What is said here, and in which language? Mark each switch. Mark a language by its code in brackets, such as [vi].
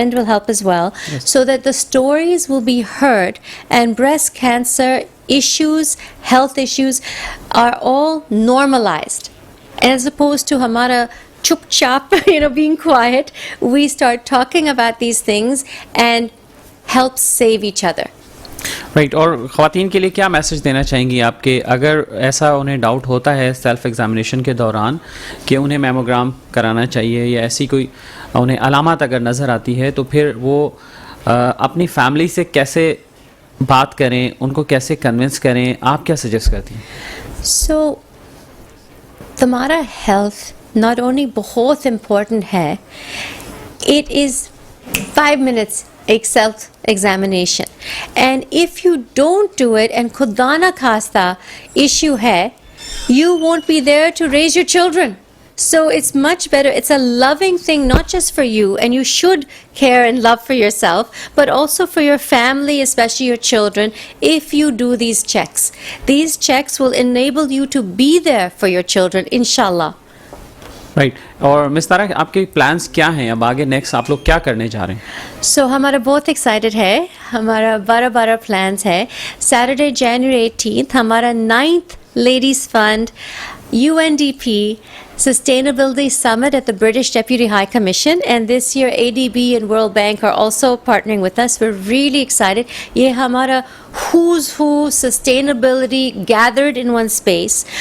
[en] Rind will help as well, so that the stories will be heard, and breast cancer issues, health issues are all normalized, as opposed to [hi] hamara chup chap, [en] being quiet. We start talking about these things and help save each other. [hi] Right और ख़वातीन के लिए क्या message देना चाहेंगी आपके, अगर ऐसा उन्हें डाउट होता है सेल्फ एग्जामिनेशन के दौरान कि उन्हें मेमोग्राम कराना चाहिए, या ऐसी कोई उन्हें अलामत अगर नज़र आती है, तो फिर वो अपनी फैमिली से कैसे बात करें, उनको कैसे कन्विंस करें, आप क्या सजेस्ट करती हैं? [en] So, [hi] तुम्हारा [en] health not only [hi] बहुत [en] important है, it is 5 minutes एक self examination, and if you don't do it and [hi] खुदा ना खास्ता [en] issue है, you won't be there to raise your children. So it's much better, it's a loving thing not just for you, and you should care and love for yourself, but also for your family, especially your children, if you do these checks. These checks will enable you to be there for your children, inshallah. [hi] Right और miss तारा, आपके plans क्या हैं अब आगे, next आप लोग क्या करने जा रहे हैं? सो हमारा बहुत एक्साइटेड है, हमारा 12 प्लान्स है. [en] Saturday January 18th [hi] हमारा [en] 9th Ladies Fund UNDP Sustainability Summit at the British Deputy High Commission, and this year ADB and World Bank are also partnering with us. We're really excited. [hi] ये हमारा [en] who's who sustainability gathered in one space.